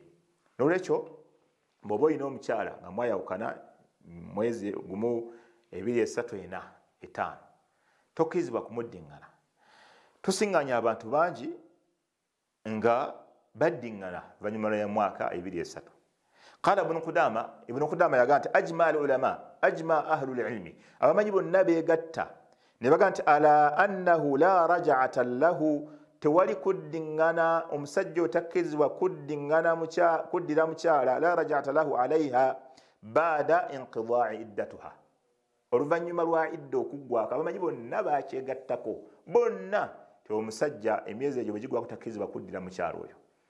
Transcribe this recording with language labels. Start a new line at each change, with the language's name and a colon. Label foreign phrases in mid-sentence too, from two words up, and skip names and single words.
Ganda: N'olwekyo bw'oba olina omukyala nga mwayawukana mwezi gumu, 2, 3, 4, 5, tokkirizibwa kumuddingana. Tusiŋŋanya abantu bangi nga baddingana
Swahili: vanyuma ya mwaka
Ganda: 2, 3.
Arabic: قال ابن قدامة
Ganda: yagaa nti
Arabic: أجمع العلماء أجمع أهل العلم,
Ganda: abamanyi bonna beegatta ne bagaa nti
Arabic: على أنه لا رجعة له,
Ganda: tewali kuddingana, omusajja otakkirizibwa kuddira mukyala,
Arabic: لا رجعة له عليها بعد انقضاء عدتها,
Ganda: oluvannyuma lwa idda okuggwako. Abamanyi bonna bakyegattako bonna ti omusajja emyezi egyo bwe gigwako takkirizibwa kuddira mukyala oyo.